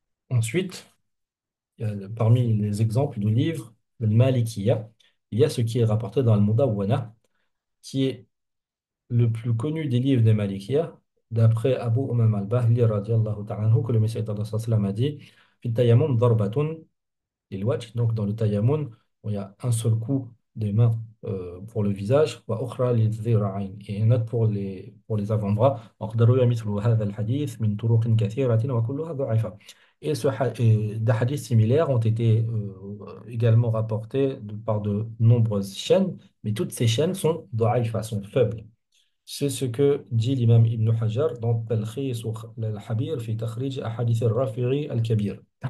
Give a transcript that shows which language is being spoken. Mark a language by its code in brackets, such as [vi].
[fr] Ensuite, parmi les exemples de livres, le Malikiya, il y a ce qui est rapporté dans le Mudawwana, qui est le plus connu des livres des Malikiya, d'après Abu Umam al-Bahli, radiallahu ta'ala anhu, que le Messie sallallahu alayhi wa sallam a dit, [ar] في التيمم ضربة للوجه. [fr] Donc dans le tayammum, il y a un seul coup des mains pour le visage, [ar] وأخرى للذراعين, [fr] et un autre pour les avant-bras. [ar] وقد روي مثل هذا الحديث من طرق كثيرة وكلها ضعيفة. [fr] Et des hadiths similaires ont été également rapportés par de nombreuses chaînes, mais toutes ces chaînes sont ضعيفة, sont faibles. C'est ce que dit l'imam Ibn Hajar dans Talkhis al-Habir fi takhrij ahadith al-Rafi'i al-Kabir.